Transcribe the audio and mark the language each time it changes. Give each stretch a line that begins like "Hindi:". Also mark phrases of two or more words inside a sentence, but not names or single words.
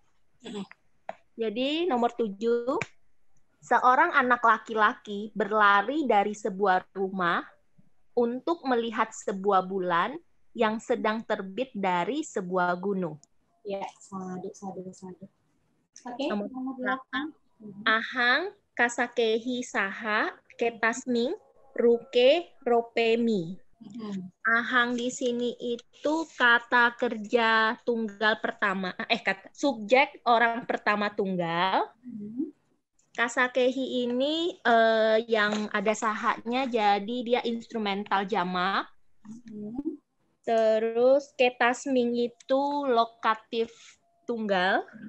Indonesian: Jadi nomor 7, seorang anak laki-laki berlari dari sebuah rumah untuk melihat sebuah bulan yang sedang terbit dari sebuah gunung. Ya, sadu. Oke, nomor 8.
Pali: Ahang kasakehi saha ketasming ruke ropemi.
Indonesian: Ahang di sini itu kata kerja tunggal pertama, subjek orang pertama tunggal. Kasakehi ini yang ada sahanya, jadi dia instrumental jamak. Terus ketasming itu lokatif tunggal.